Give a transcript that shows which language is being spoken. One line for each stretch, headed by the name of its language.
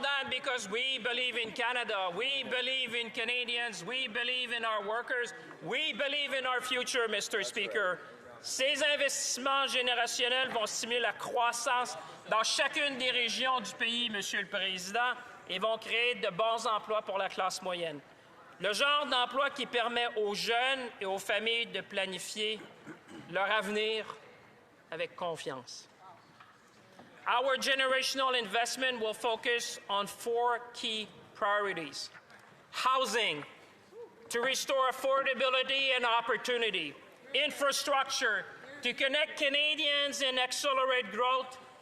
English: Because we believe in Canada, we believe in Canadians, we believe in our workers, we believe in our future, Mr. Speaker.
French: Ces investissements générationnels vont stimuler la croissance dans chacune des régions du pays, Monsieur le Président, et vont créer de bons emplois pour la classe moyenne. Le genre d'emploi qui permet aux jeunes et aux familles de planifier leur avenir avec confiance.
English: Our generational investment will focus on 4 key priorities. Housing, to restore affordability and opportunity. Infrastructure, to connect Canadians and accelerate growth.